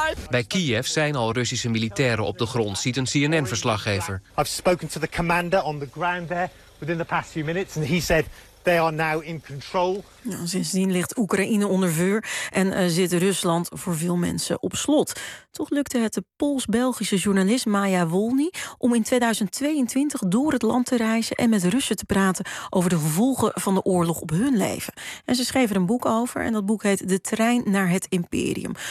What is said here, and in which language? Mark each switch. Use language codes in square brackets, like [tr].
[nl] Bij Kiev zijn al Russische militairen op de grond, ziet een CNN-verslaggever. [en] I've spoken to the commander on the ground there within the past few minutes and he said they are now in control. [nl] Nou, sindsdien ligt Oekraïne onder vuur en zit Rusland voor veel mensen op slot. Toch lukte het de Pools-Belgische journalist Maya Wolny om in 2022 door het land te reizen en met Russen te praten over de gevolgen van de oorlog op hun leven. En ze schreef er een boek over en dat boek heet De Trein naar het Imperium.